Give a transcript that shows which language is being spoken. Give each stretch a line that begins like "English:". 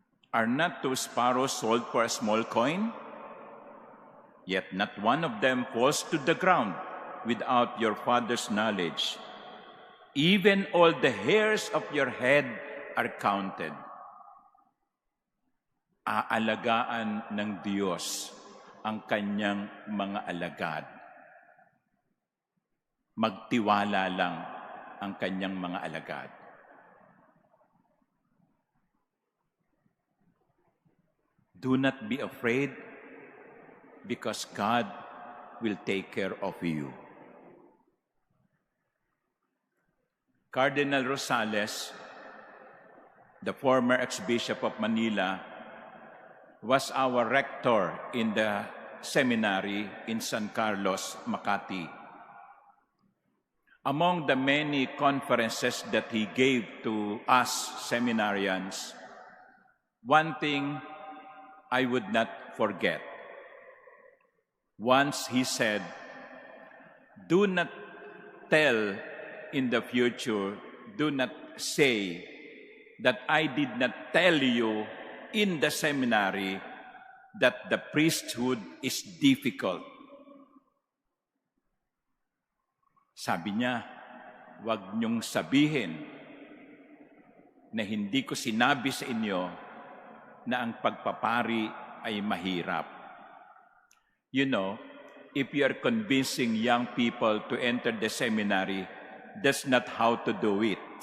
English: Are not two sparrows sold for a small coin? Yet not one of them falls to the ground without your Father's knowledge. Even all the hairs of your head are counted.
Filipino: Aalagaan ng Diyos ang kanyang mga alagad. Magtiwala lang ang kanyang mga alagad.
English: Do not be afraid, because God will take care of you. Cardinal Rosales, the former Archbishop of Manila, was our rector in the seminary in San Carlos, Makati. Among the many conferences that he gave to us seminarians, one thing I would not forget. Once he said, "Do not tell in the future, do not say that I did not tell you in the seminary that the priesthood is difficult."
Filipino: Sabi niya, "Huwag niyong sabihin na hindi ko sinabi sa inyo na ang pagpapari ay mahirap."
English: You know, if you are convincing young people to enter the seminary, that's not how to do it.